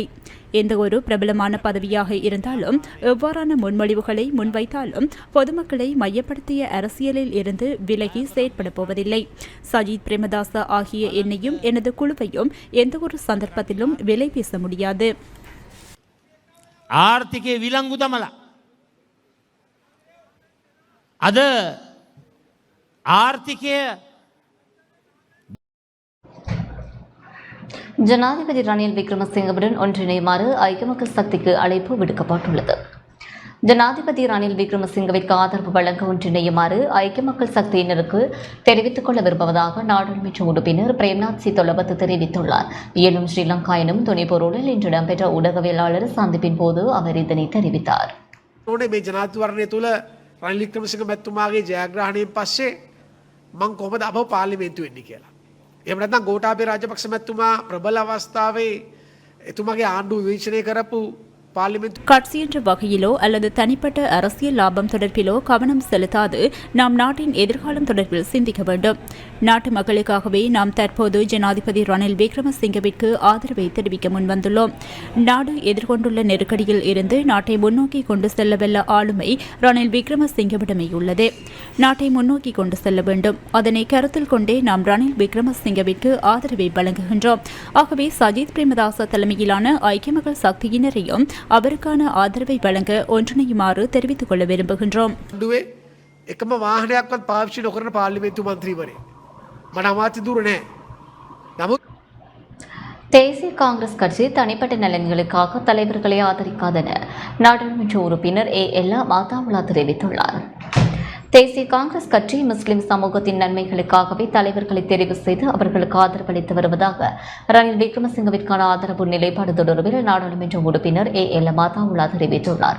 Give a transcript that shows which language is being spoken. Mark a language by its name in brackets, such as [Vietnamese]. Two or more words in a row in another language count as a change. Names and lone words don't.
[Tamil] எந்த ஒரு பிரபலமான பதவியாக இருந்தாலும் எவ்வாறான முன்மொழிவுகளை முன்வைத்தாலும் பொதுமக்களை மையப்படுத்திய அரசியலில் இருந்து விலகி செயற்பட போவதில்லை. சஜித் பிரேமதாச ஆகிய என்னையும் எனது குழுவையும் எந்த ஒரு சந்தர்ப்பத்திலும் விலை பேச முடியாது. [Sinhala] ආර්ථිකය විලංගු දමලා අද ආර්ථිකය [Tamil] ஜனாதிபதி ரணில் விக்ரமசிங்கவுடன் ஒன்றிணையுமாறு ஐக்கிய மக்கள் சக்திக்கு அழைப்பு விடுக்கப்பட்டுள்ளது. ஜனாதிபதி ரணில் விக்ரமசிங்கவிற்கு ஆதரவு வழங்க ஒன்றிணையுமாறு ஐக்கிய மக்கள் சக்தியினருக்கு தெரிவித்துக் கொள்ள விரும்புவதாக நாடாளுமன்ற உறுப்பினர் பிரேம்நாத் சித்தொலபத்து தெரிவித்துள்ளார். எனும் ஸ்ரீலங்கா எனும் துணைப்பொருளில் இன்று இடம்பெற்ற ஊடகவியலாளர் சந்திப்பின் போது அவர் இதனை தெரிவித்தார். [Sinhala] මේ ජනාධිපතිවරණය තුළ රනිල් වික්‍රමසිංහ මැතිතුමාගේ ජයග්‍රහණයෙන් පස්සේ මං කොහොමද අපව පාර්ලිමේන්තු වෙන්නේ කියලා. එහෙම නැත්නම් ගෝඨාභය රාජපක්ෂ මැතිතුමා ප්‍රබල අවස්ථාවේ එතුමාගේ ආණ්ඩුව විවේචනය කරපු [Tamil] கட்சி என்ற வகையிலோ அல்லது தனிப்பட்ட அரசியல் லாபம் தொடர்பிலோ கவனம் செலுத்தாது நாம் நாட்டின் எதிர்காலம் தொடர்பில் சிந்திக்க வேண்டும். நாட்டு மக்களுக்காகவே நாம் தற்போது ஜனாதிபதி ரணில் விக்ரமசிங்கவிற்கு ஆதரவை தெரிவிக்க முன்வந்துள்ளோம். நாடு எதிர்கொண்டுள்ள நெருக்கடியில் இருந்து நாட்டை முன்னோக்கி கொண்டு செல்லவல்ல ஆளுமை ரணில் விக்ரமசிங்கவிடமே உள்ளது. நாட்டை முன்னோக்கி கொண்டு செல்ல வேண்டும். அதனை கருத்தில் கொண்டே நாம் ரணில் விக்ரமசிங்கவிற்கு ஆதரவை வழங்குகின்றோம். ஆகவே சஜித் பிரேமதாச தலைமையிலான ஐக்கிய மக்கள் சக்தியினரையும் அவருக்கான ஆதரவை வழங்க ஒன்றிணையுமாறு தெரிவித்துக் கொள்ள விரும்புகின்றோம். [Sinhala] එකම වාහනයක්වත් පාවිච්චි නොකරන පාර්ලිමේන්තු මන්ත්‍රීවරයෙක් මට අමාත්‍ය දුර නැහැ. නමුත් [Tamil] தேசிய காங்கிரஸ் கட்சி தனிப்பட்ட நலன்களுக்காக தலைவர்களை ஆதரிக்காதென நாடாளுமன்ற உறுப்பினர் எல்ல மாதாவுலா தெரிவித்துள்ளார். தேசிய காங்கிரஸ் கட்சி முஸ்லிம் சமூகத்தின் நன்மைகளுக்காகவே தலைவர்களை தெரிவு செய்து அவர்களுக்கு ஆதரவளித்து வருவதாக ரணில் விக்ரமசிங்கவிற்கான ஆதரவு நிலைப்பாடு தொடர்பில் நாடாளுமன்ற உறுப்பினர் எல்ல மாதாவுலா தெரிவித்துள்ளார்.